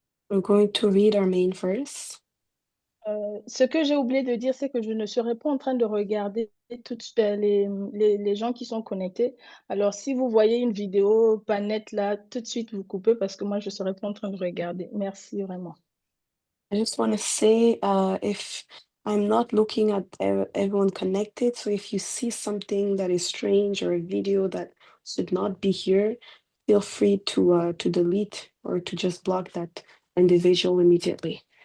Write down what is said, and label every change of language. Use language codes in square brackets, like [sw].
[en] We're going to read our main verse. [fr] Ce que j'ai oublié de dire, c'est que je ne serai pas en train de regarder toutes les gens qui sont connectés. Alors, si vous voyez une vidéo pas nette là, tout de suite, vous coupez parce que moi, je ne serai pas en train de regarder. Merci vraiment. [en] I just want to say, if I'm not looking at everyone connected, so if you see something that is strange or a video that should not be here, feel free to delete or to just block that individual immediately.